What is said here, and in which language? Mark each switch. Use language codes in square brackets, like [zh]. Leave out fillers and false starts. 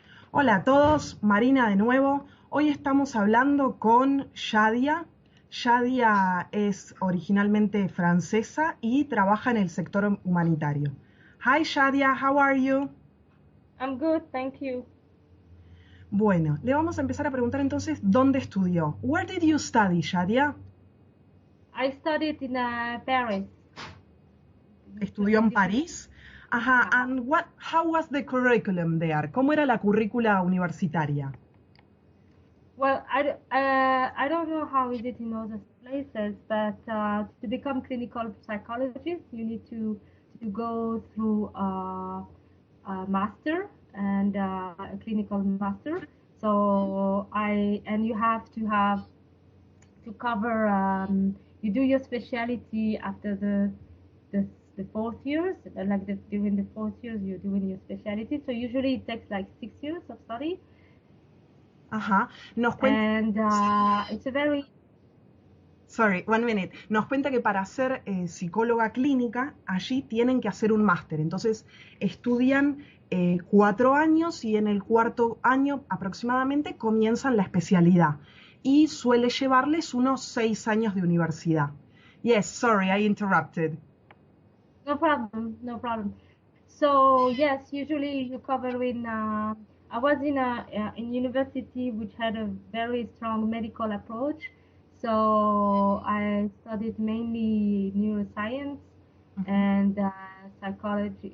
[es] Hola a todos, Marina de nuevo. Hoy estamos hablando con Yadia. Yadia es originalmente francesa y trabaja en el sector humanitario. [en] Hi Yadia, how are you? I'm good, thank you. [es] Bueno, le vamos a empezar a preguntar entonces dónde estudió. [en] Where did you study, Shadia? I studied in Paris. [es] ¿Estudió en París? [en] Ajá, and how was the curriculum there? [es] ¿Cómo era la currícula universitaria? [en] Well, I don't know how is it in other places, but to become clinical psychologist, you need to go through a master and a clinical master. So you have to cover. You do your specialty after the 4th years, during the 4th years you're doing your specialty. So usually it takes like 6 years of study. [es] Ajá, nos cuenta... [en] And it's a very... Sorry, 1 minute. [es] Nos cuenta que para ser psicóloga clínica, allí tienen que hacer un máster. Entonces, estudian 4 años y en el 4º año aproximadamente comienzan la especialidad. Y suele llevarles unos 6 años de universidad. [en] Yes, sorry, I interrupted. No problem, no problem. So, yes, usually you cover in... I was in university which had a very strong medical approach. So I studied mainly neuroscience and psychology.